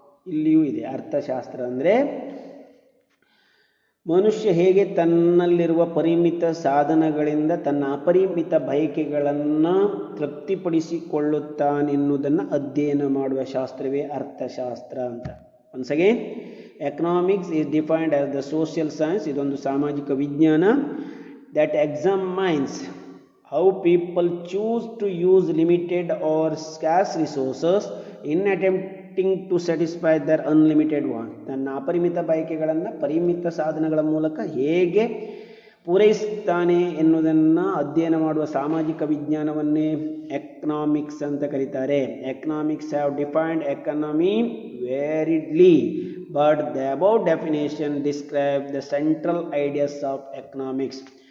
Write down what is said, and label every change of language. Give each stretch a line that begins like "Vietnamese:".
Kannada: ಇಲ್ಲಿಯೂ ಇದೆ ಅರ್ಥಶಾಸ್ತ್ರ ಅಂದರೆ ಮನುಷ್ಯ ಹೇಗೆ ತನ್ನಲ್ಲಿರುವ ಪರಿಮಿತ ಸಾಧನಗಳಿಂದ ತನ್ನ ಅಪರಿಮಿತ ಬಯಕೆಗಳನ್ನು ತೃಪ್ತಿಪಡಿಸಿಕೊಳ್ಳುತ್ತಾನೆನ್ನುವುದನ್ನು ಅಧ್ಯಯನ ಮಾಡುವ ಶಾಸ್ತ್ರವೇ ಅರ್ಥಶಾಸ್ತ್ರ ಅಂತ.
English: Once again, economics is defined as the social science.
Kannada: ಇದೊಂದು ಸಾಮಾಜಿಕ ವಿಜ್ಞಾನ.
English: that examines how people choose to use limited or scarce resources in attempting to satisfy their unlimited want.
Kannada: ತನ್ನ ಅಪರಿಮಿತ ಬಯಕೆಗಳನ್ನು ಪರಿಮಿತ ಸಾಧನಗಳ ಮೂಲಕ ಹೇಗೆ ಪೂರೈಸುತ್ತಾನೆ ಎನ್ನುವುದನ್ನು ಅಧ್ಯಯನ ಮಾಡುವ ಸಾಮಾಜಿಕ ವಿಜ್ಞಾನವನ್ನೇ ಎಕನಾಮಿಕ್ಸ್ ಅಂತ ಕರೀತಾರೆ.
English: Economics have defined economy variedly, but the above definition describe the central ideas of economics.